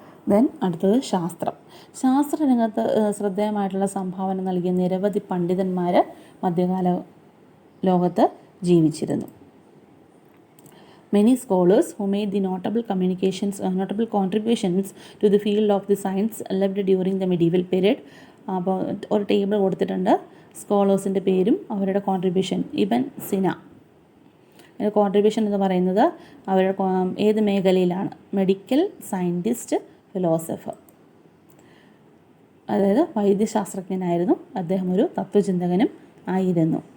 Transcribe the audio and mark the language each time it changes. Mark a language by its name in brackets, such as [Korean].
[Malayalam] Then അടുത്തത് ശാസ്ത്രം. ശാസ്ത്രരംഗത്ത് ശ്രദ്ധേയമായിട്ടുള്ള സംഭാവന നൽകിയ നിരവധി പണ്ഡിതന്മാർ മധ്യകാല ലോകത്ത് ജീവിച്ചിരുന്നു. [English] Many scholars who made the notable contributions to the field of the science lived during the medieval period. [Malayalam] അപ്പോൾ ഒരു ടേബിൾ കൊടുത്തിട്ടുണ്ട്, സ്കോളേഴ്സിൻ്റെ പേരും അവരുടെ കോൺട്രിബ്യൂഷൻ. ഇബൻ സിന കോൺട്രിബ്യൂഷൻ എന്ന് പറയുന്നത് അവരുടെ ഏത് മേഖലയിലാണ്? [English] Medical, scientist, philosopher. [Malayalam] അതായത് വൈദ്യശാസ്ത്രജ്ഞനായിരുന്നു അദ്ദേഹം, ഒരു തത്വചിന്തകനും ആയിരുന്നു.